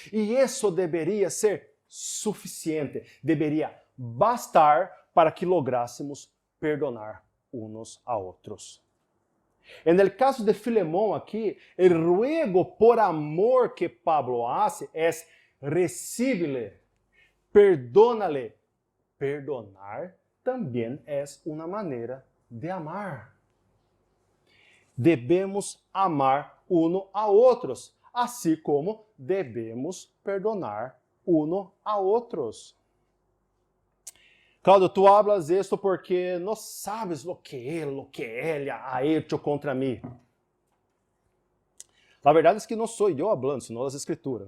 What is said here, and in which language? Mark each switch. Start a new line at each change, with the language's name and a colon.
Portuguese: E isso deveria ser suficiente, deveria bastar para que lográssemos perdonar uns a outros.
Spanish: En el caso de Filemón aquí, el ruego por amor que Pablo hace es recíbele, perdónale.
Portuguese: Perdonar também é uma maneira de amar. Devemos amar uno a outros, assim como devemos perdonar uno a outros.
Spanish: Claudio, tu hablas esto porque no sabes lo que ella ha hecho contra mí. La verdad es que no soy yo hablando, sino las escrituras.